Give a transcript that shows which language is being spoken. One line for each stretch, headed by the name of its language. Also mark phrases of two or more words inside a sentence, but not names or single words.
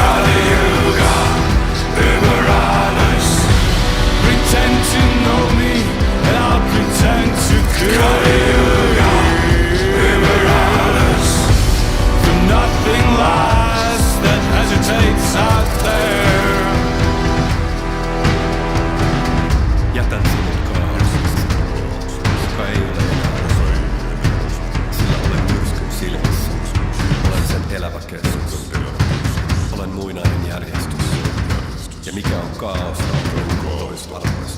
English: Kali-yuga, Iberalis. Pretend to know me and I'll pretend to care. Kali-yuga, Iberalis. For nothing lasts that hesitates out there.
Finnish: Jätän sinut kaauksesta, joka ei ole enää. Sillä olen myrskyn silmissä. Olen sen elävä keskus. Olen muinainen järjestys. Ja mikä on kaaosta on toisarvoista.